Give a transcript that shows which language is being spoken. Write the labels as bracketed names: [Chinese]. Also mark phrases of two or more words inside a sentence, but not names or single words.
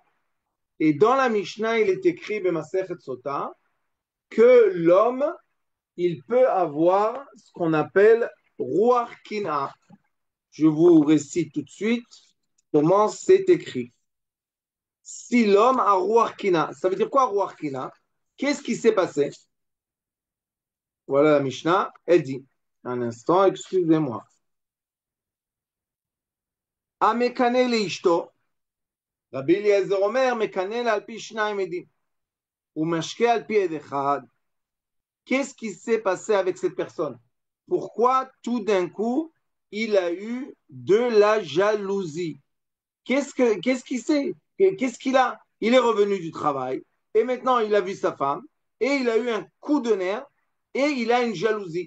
[French] Et dans la Mishnah, il est écrit Masechet Sota que l'homme, il peut avoir ce qu'on appelle [Hebrew] רוח קנאה. [French] Je vous récite tout de suite comment c'est écrit. Si l'homme a [Hebrew] רוח קנאה, [French] ça veut dire quoi [Hebrew] רוח קנאה? [French] Qu'est-ce qui s'est passé? Voilà la Mishnah, elle dit. Un instant, excusez-moi. [Hebrew] המקנא לאשתו, רבי אליעזר אומר, מקנא על פי שנים עדים, ומשקה על פי עד אחד. [French] Qu'est-ce qui s'est passé avec cette personne? Pourquoi tout d'un coup, il a eu de la jalousie? Qu'est-ce qu'il sait? Qu'est-ce qu'il a? Il est revenu du travail et maintenant il a vu sa femme et il a eu un coup de nerf et il a une jalousie.